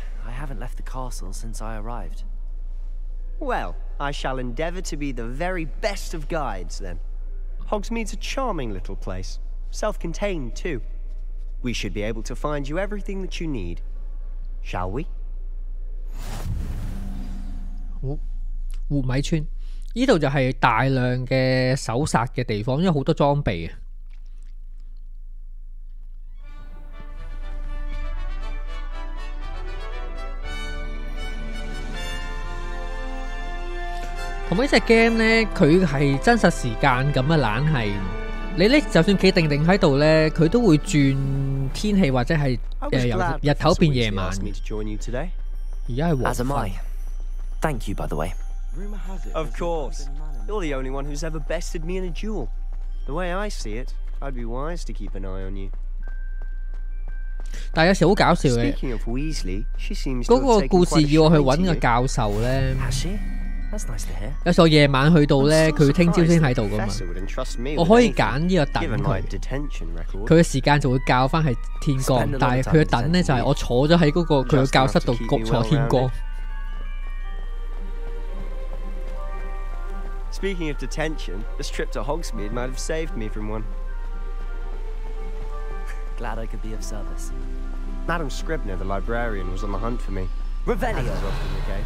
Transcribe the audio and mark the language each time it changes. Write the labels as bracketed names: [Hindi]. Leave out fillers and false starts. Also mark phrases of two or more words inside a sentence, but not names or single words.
[English] I haven't left the castle since I arrived. Well, I shall endeavour to be the very best of guides, then. Hogsmeade's a charming little place. Self-contained, too. We should be able to find you everything that you need. Shall we? [Cantonese] 活米村呢度就係大量嘅搜殺嘅地方，因為好多裝備啊。同埋呢隻 game 咧，佢係真實時間咁嘅懶係，你咧就算企定定喺度咧，佢都會轉天氣或者係由日頭變夜晚。而家係黃昏。 [English] Thank you, by the way. Of course. You're the only one who's ever bested me in a duel. The way I see it, I'd be wise to keep an eye on you. [Cantonese] 但係有時好搞笑嘅，嗰個故事要我去揾個教授咧。有時候夜晚去到咧，佢聽朝先喺度噶嘛。我可以揀呢個等佢，佢嘅時間就會校翻係天光，但係佢嘅等咧就係我坐咗喺嗰個佢嘅教室度坐天光。 [English] Speaking of detention, this trip to Hogsmeade might have saved me from one. Glad I could be of service. Madam Scribner, the librarian, was on the hunt for me. Revelio. As is often the case.